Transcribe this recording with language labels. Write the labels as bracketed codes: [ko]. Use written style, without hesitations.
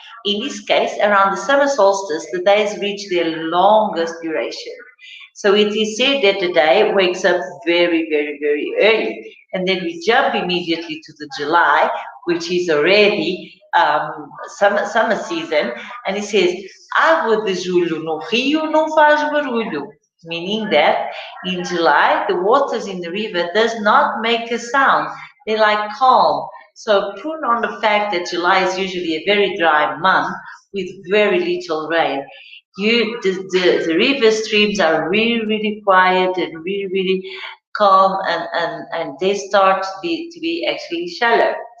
[en] In this case, around the summer solstice, the days reach their longest duration. So it is said that the day wakes up very early. And then we jump immediately to the July, which is already summer season. And it says, [pt] água de julho no rio não faz barulho. [en] Meaning that in July, the waters in the river does not make a sound. They're like calm. So prune on the fact that July is usually a very dry month with very little rain. The river streams are really quiet and really calm and they start to be actually shallow.